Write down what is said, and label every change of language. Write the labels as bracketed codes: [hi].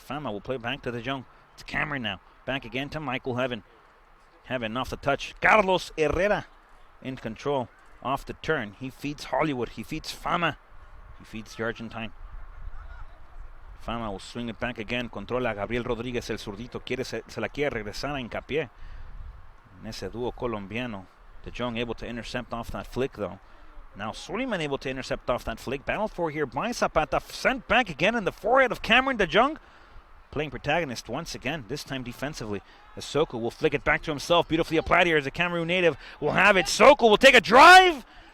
[en] Fama will play back to the Jung. It's Cameron now. Back again to Michael Heaven. Heaven off the touch. Carlos Herrera in control. Off the turn. He feeds Hollywood. He feeds Fama. He feeds the Argentine. Fama will swing it back again. [es] Controla Gabriel Rodríguez, el zurdito. Se la quiere regresar a Hincapié. En ese dúo colombiano. [en] De Jong able to intercept off that flick though. Now Suleiman able to intercept off that flick. Battled for here by Zapata. Sent back again in the forehead of Cameron De Jong. Playing protagonist once again, this time defensively. As Soko will flick it back to himself. Beautifully applied here as a Cameroon native will have it. Soko will take a drive.